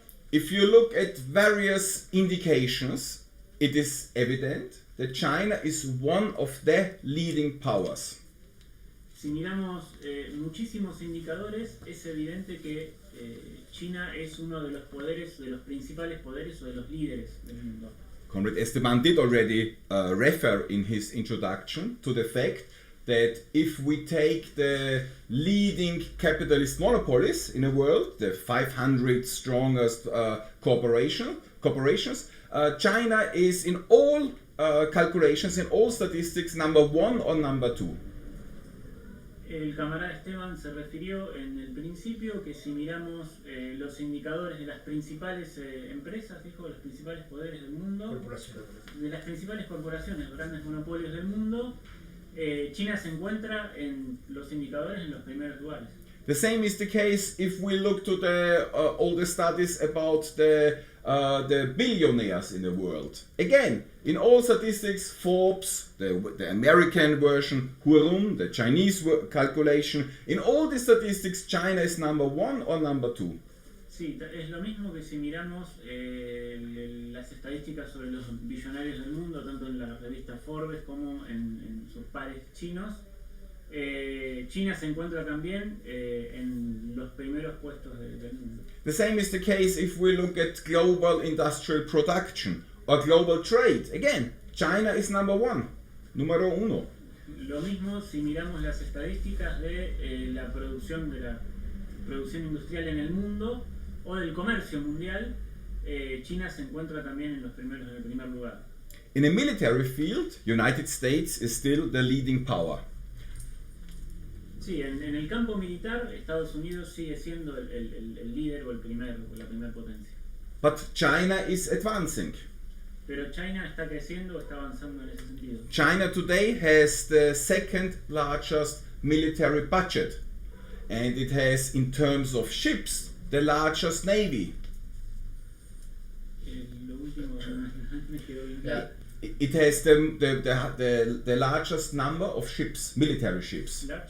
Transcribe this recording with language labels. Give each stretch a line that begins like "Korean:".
English: If you look at various indications, it is evident that China is one of the leading powers.
Spanish: Si miramos muchísimos indicadores, es evidente que China es uno de los poderes, de los principales poderes o de los líderes del mundo.
English: Comrade Esteban did already refer in his introduction to the fact that if we take the leading capitalist monopolies in the world, the 500 strongest corporations, China is in all calculations, in all statistics, number 1 or number 2.
Spanish: El camarada Esteban se refirió en el principio que si miramos los indicadores de las principales empresas, dijo, de los principales poderes del mundo, de las principales corporaciones, grandes monopolios del mundo, China se encuentra en los indicadores en los primeros lugares.
English: The same is the case if we look to the all the studies about the billionaires in the world. Again, in all statistics, Forbes, the American version, Hurun, the Chinese calculation, in all the statistics, China is number 1 or number 2.
Spanish: Sí, es lo mismo que si miramos las estadísticas sobre los billonarios del mundo, tanto en la revista Forbes como en sus pares chinos. China se encuentra también en los primeros puestos del mundo.
English: The same is the case if we look at global industrial production or global trade. Again, China is number 1,
Spanish: número 1. Lo mismo si miramos las estadísticas de la producción industrial en el mundo o del comercio mundial. China se encuentra también en el primer lugar.
English: In the military field, United States is still the leading power.
Spanish: Sí, en el campo militar, Estados Unidos sigue siendo el líder o la primera potencia.
English: But China is advancing.
Spanish: Pero China está creciendo, está avanzando en ese sentido.
English: China today has the second largest military budget, and it has, in terms of ships, the largest navy.
Spanish: Lo último me quedó bien claro.
English: It has the largest number of ships, military ships.